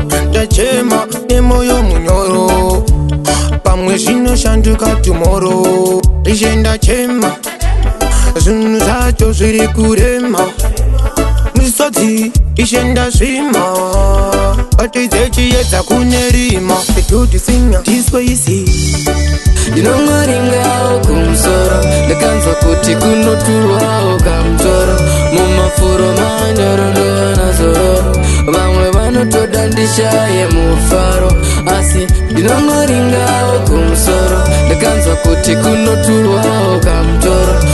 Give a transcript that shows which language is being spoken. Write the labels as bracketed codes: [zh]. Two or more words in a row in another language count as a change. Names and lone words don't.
[sn] Ndachema nemoyo munyoro. Pamwe zvinoshanduka tomorrow. Izvi ndachema. Zvinhu zvacho zviri kurema. Misodzi, izvi ndazvima. Batidze chiedza kune rima. [en] The good singer, this way you see. [sn] Ndinongoringawo kumusoro. Ndakanzwa kuti kunoturwawo kamutoro. Mumafuro manyoro ndowana zororo. Vamwe vanotoda ndishaye mufaro. Asi ndinongoringawo kumusoro. Ndakanzwa kuti kunoturwawo kamutoro.